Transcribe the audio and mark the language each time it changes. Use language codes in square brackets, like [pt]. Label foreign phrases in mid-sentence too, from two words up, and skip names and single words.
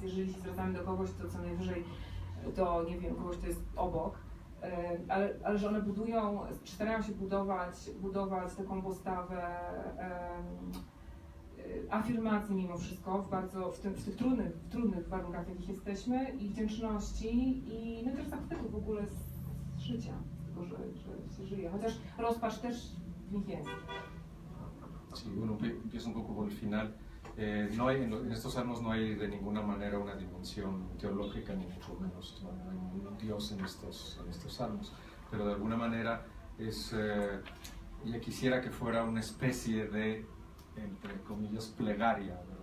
[pl] Jeżeli się zwracamy do kogoś, to co najwyżej to, nie wiem, kogoś, to jest obok, ale że one budują, starają się budować taką postawę afirmacji mimo wszystko w tych trudnych warunkach, w jakich jesteśmy, i wdzięczności, i no też zachwytu w ogóle z życia, z tego, że się żyje, chociaż rozpacz też w nich jest. [es] Sí, bueno, empiezo un poco por el final. No hay, en estos salmos no hay de ninguna manera una dimensión teológica, ni mucho menos. No hay un Dios en estos salmos, pero de alguna manera ella quisiera que fuera una especie de, entre comillas, plegaria, ¿verdad?